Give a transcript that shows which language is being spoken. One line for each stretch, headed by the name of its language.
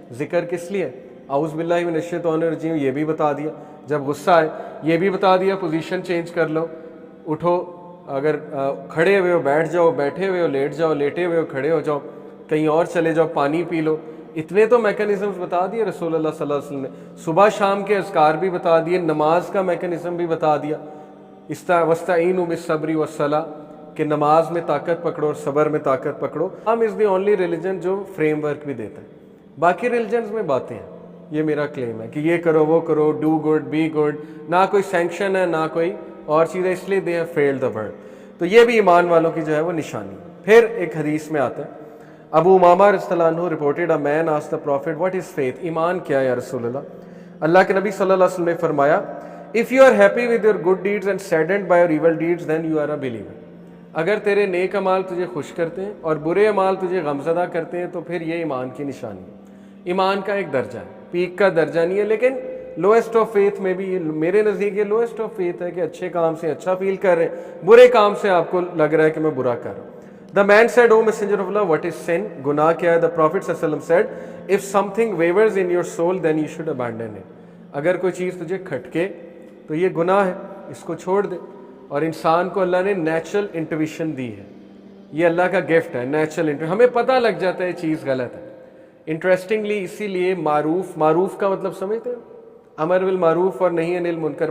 Urdu: ذکر کس لیے؟
Arabic: اعوذ باللہ من الشیطان الرجیم
Urdu: یہ بھی بتا دیا، جب غصہ آئے یہ بھی بتا دیا پوزیشن چینج کر لو، اٹھو، اگر کھڑے ہوئے ہو بیٹھ جاؤ، بیٹھے ہوئے ہو لیٹ جاؤ، لیٹے ہوئے ہو کھڑے ہو جاؤ، کہیں اور چلے جاؤ، پانی پی لو. اتنے تو میکنزمز بتا دیے رسول اللہ صلی اللہ علیہ وسلم نے. صبح شام کے اذکار بھی بتا دیے، نماز کا میکنزم بھی بتا دیا.
Arabic: وَاسْتَعِینُوا بِالصَّبْرِ وَالصَّلَاةِ
Urdu: کہ نماز میں طاقت پکڑو اور صبر میں طاقت پکڑو.
English: Islam is the only religion
Urdu: جو فریم ورک بھی دیتا ہے. باقی ریلیجنز میں باتیں ہیں، یہ میرا کلیم ہے کہ یہ کرو وہ کرو،
English: do good be good,
Urdu: نہ کوئی سینکشن ہے نہ کوئی اور چیزیں، اس لیے
English: They have filled the world.
Urdu: تو یہ بھی ایمان والوں کی جو ہے وہ نشانی. پھر ایک حدیث میں آتا ہے، ابو امامہ رضی اللہ عنہ
English: reported a man asked the prophet what is faith,
Urdu: ایمان کیا ہے یا رسول اللہ؟ اللہ کے نبی صلی اللہ علیہ وسلم نے فرمایا
English: if you are happy with your good deeds and saddened by your evil deeds then you are a believer.
Urdu: اگر تیرے نیک اعمال تجھے خوش کرتے ہیں اور برے اعمال تجھے غمزدہ کرتے ہیں تو پھر یہ ایمان کی نشانی ہے. ایمان کا ایک درجہ ہے، پیک کا درجہ نہیں ہے، لیکن لوئسٹ آف فیتھ میں بھی میرے نزدیک یہ لوئسٹ آف فیتھ ہے کہ اچھے کام سے اچھا فیل کر رہے ہیں، برے کام سے آپ کو لگ رہا ہے کہ میں برا کر رہا ہوں.
English: The man said, O messenger of Allah, what is sin?
Urdu: گناہ کیا ہے؟
English: The Prophet صلی اللہ علیہ وسلم said, if something wavers in your soul then you should abandon it.
Urdu: اگر کوئی چیز تجھے کھٹکے تو یہ گناہ ہے، اس کو چھوڑ دے. اور انسان کو اللہ نے نیچرل انٹویشن دی ہے، یہ اللہ کا گفٹ ہے، نیچرل انٹویشن. ہمیں پتہ لگ جاتا ہے یہ چیز غلط ہے. انٹرسٹنگلی اسی لیے معروف کا مطلب سمجھتے ہیں؟ امر بالمعروف اور نہی عن المنکر.